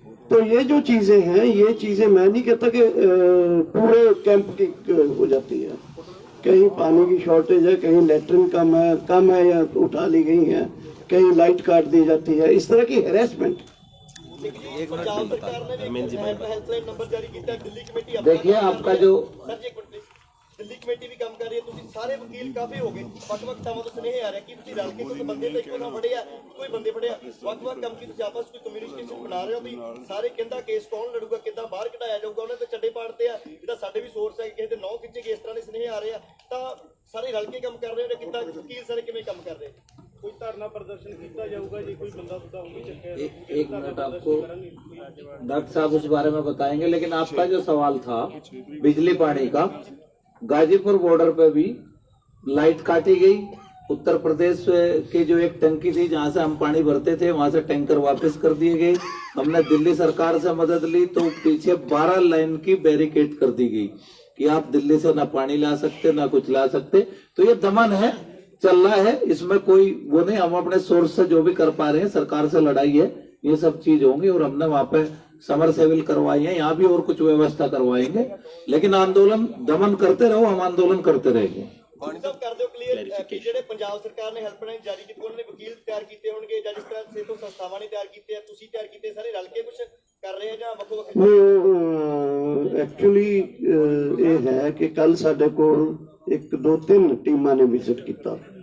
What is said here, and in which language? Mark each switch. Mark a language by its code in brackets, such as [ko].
[hi] तो ये जो चीजें हैं, ये चीजें मैं नहीं कहता कि पूरे कैंप की हो जाती है। कहीं पानी की शॉर्टेज है, कहीं लेटरिन कम है या उठा ली गई है, कहीं लाइट काट दी जाती है, इस तरह की हैरेसमेंट। पंजाब सरकार ने भी हेल्पलाइन नंबर जारी किया, दिल्ली कमेटी देखिए आपका जो सर जी एक मिनट प्लीज, दिल्ली कमेटी भी काम कर रही है, [pa] ਤੁਸੀਂ ਸਾਰੇ ਵਕੀਲ ਕਾਫੀ ਹੋ ਗਏ, ਵੱਖ-ਵੱਖ ਥਾਵਾਂ ਤੋਂ ਸੁਨੇਹੇ ਆ ਰਹੇ ਕਿ ਤੁਸੀਂ ਰਲ ਕੇ ਕੋਈ ਬੰਦੇ ਤਾਂ ਇੱਕੋ ਨਾ ਫੜੇ ਆ, ਕੋਈ ਬੰਦੇ ਫੜੇ ਆ, ਵੱਖ-ਵੱਖ ਕੰਮ ਕੀ ਤੁਸੀਂ ਆਪਸ ਕੋਈ ਕਮਿਊਨੀਕੇਸ਼ਨ ਬਣਾ ਰਹੇ ਹੋ ਵੀ ਸਾਰੇ ਕਹਿੰਦਾ ਕੇਸ ਕੌਣ ਲੜੂਗਾ, ਕਿੱਦਾਂ ਬਾਹਰ ਕਢਾਇਆ ਜਾਊਗਾ, ਉਹਨੇ ਤਾਂ ਚੱਡੇ ਪਾੜਤੇ ਆ, ਜਿਹੜਾ ਸਾਡੇ ਵੀ ਸੋਰਸ ਹੈ ਕਿਸੇ ਦੇ ਨੌ ਖਿੱਚੇ ਗਏ, ਇਸ ਤਰ੍ਹਾਂ ਦੇ ਸੁਨੇਹੇ ਆ ਰਹੇ ਆ, ਤਾਂ ਸਾਰੇ ਰਲ ਕੇ ਕੰਮ ਕਰ ਰਹੇ ਨੇ, ਕਿੱਦਾਂ ਵਕੀਲ ਸਾਰੇ ਕਿਵੇਂ ਕੰਮ ਕਰ ਰਹੇ? ਕੋਈ ਧਰਨਾ ਪ੍ਰਦਰਸ਼ਨ ਕੀਤਾ ਜਾਊਗਾ ਜੀ, ਕੋਈ ਬੰਦਾ ਸੁਦਾ ਹੋਊਗਾ ਚੱਕਿਆ? [hi] एक मिनट आपको डॉक्टर साहब उस बारे में बताएंगे, लेकिन आपका जो सवाल था बिजली पानी का, गाजीपुर बॉर्डर पे भी लाइट काटी गई। उत्तर प्रदेश की जो एक टंकी थी जहां से हम पानी भरते थे, वहां से टैंकर वापस कर दिए गए। हमने दिल्ली सरकार से मदद ली तो पीछे 12 लाइन की बैरिकेड कर दी गई कि आप दिल्ली से ना पानी ला सकते ना कुछ ला सकते। तो ये दमन है, चल रहा है, इसमें कोई वो नहीं। हम अपने सोर्स से जो भी कर पा रहे हैं, सरकार से लड़ाई है, ये सब चीज होंगी। और हमने वहां पे समर सेविल करवाई है, यहाँ भी और कुछ व्यवस्था करवाएंगे, लेकिन आंदोलन दमन करते रहो, हम आंदोलन करते रहेंगे। सब कर दो क्लियर कि [pa] ਜਿਹੜੇ ਪੰਜਾਬ ਸਰਕਾਰ ਨੇ ਹੈਲਪਲਾਈਨ ਜਾਰੀ ਕੀਤੀ, ਉਹਨਾਂ ਨੇ ਵਕੀਲ ਤਿਆਰ ਕੀਤੇ ਹੋਣਗੇ ਜਾਂ ਜਿਸ ਤਰ੍ਹਾਂ ਸੇਤੋ ਸੰਸਥਾਵਾਂ ਨੇ ਤਿਆਰ ਕੀਤੇ ਆ, ਤੁਸੀਂ ਤਿਆਰ ਕੀਤੇ, ਸਾਰੇ ਰਲ ਕੇ ਕੁਝ ਕਰ ਰਹੇ ਆ ਜਾਂ ਵੱਖੋ ਵੱਖ? ਐਕਚੁਅਲੀ ਇਹ ਹੈ ਕਿ ਕੱਲ ਸਾਡੇ ਕੋਲ 1 2 3 ਟੀਮਾਂ ਨੇ ਵਿਜ਼ਿਟ ਕੀਤਾ।